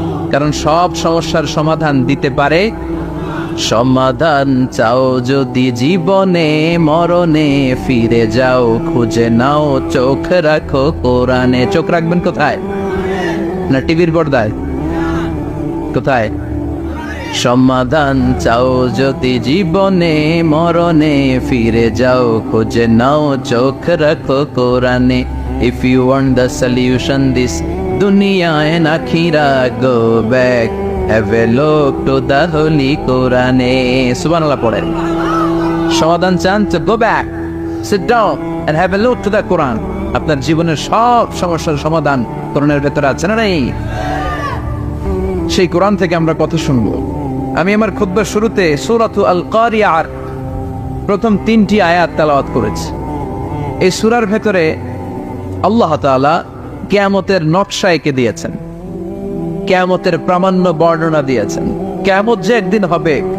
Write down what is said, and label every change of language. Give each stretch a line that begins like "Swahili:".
Bangla: কারণ সব সমস্যার সমাধান দিতে পারে। সমাধান চাও যদি জীবনে, মরণে ফিরে যাও, খুঁজে নাও, চোখ রাখো কোরআনে। চোখ রাখবেন কোথায়? না টিভির পর্দায়? কোথায়? সমাধান চাও যদি জীবনে, মরণে ফিরে যাও, খুঁজে নাও, চোখ রাখো কোরআনে।
English: If you want the solution this dunya and akhirah, go back, have a look to the holy Quran.
Bangla: Subhanallah পড়েন। সমাধান চান তো
English: go back, sit down and have a look to the Quran.
Bangla: আপনার জীবনের সব সমস্যার সমাধান কোরআনের ভেতরে আছে না নাই? সেই কোরআন থেকে আমরা কথা শুনবো। আমি আমার খুতবার শুরুতে সূরাতু আল কারিয়ার প্রথম 3টি আয়াত তেলাওয়াত করেছি। এই সূরার ভেতরে আল্লাহ তাআলা কিয়ামতের নকশা এঁকে দিয়েছেন, কিয়ামতের প্রামাণ্য বর্ণনা দিয়েছেন। কিয়ামত যে একদিন হবে